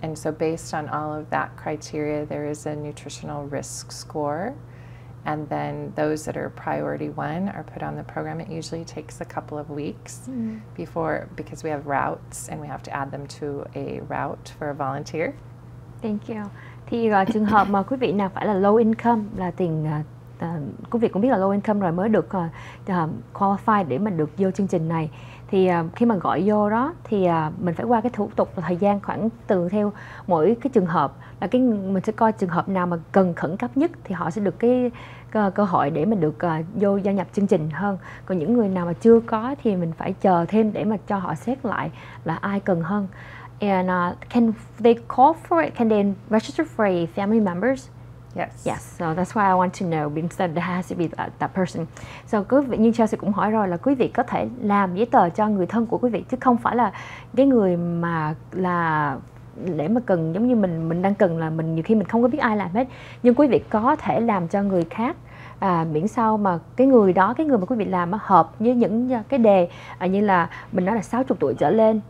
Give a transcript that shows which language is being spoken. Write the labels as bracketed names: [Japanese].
[English] And so based on all of that criteria, there is a nutritional risk score. And then those that are priority 1 are put on the program. It usually takes a couple of weeks because we have routes and we have to add them to a route for a volunteer. Thank you. [Vietnamese] Thì trường hợp mà quý vị nào phải là low income, là quý vị cũng biết là low income rồi mới được qualify để mà được vô chương trình này. Thì khi mà gọi vô đó thì mình phải qua cái thủ tục và thời gian khoảng từ theo mỗi cái trường hợp, là mình sẽ coi trường hợp nào mà cần khẩn cấp nhất thì họ sẽ được cái cơ hội để mà được vô gia nhập chương trình hơn. Còn những người nào mà chưa có thì mình phải chờ thêm để mà cho họ xét lại là ai cần hơn. [English] And can they call for it? Can they register for a family members? Yes. Yes. So that's why I want to know, because there has to be that person. [Vietnamese] So quý vị, như Chelsea cũng hỏi rồi, là quý vị có thể làm giấy tờ cho người thân của quý vị, chứ không phải là cái người mà là để mà cần, giống như mình đang cần là nhiều khi mình không có biết ai làm hết, nhưng quý vị có thể làm cho người khác. Miễn sao mà cái người mà quý vị làm hợp với những cái đề như là mình nói là 60 tuổi trở lên.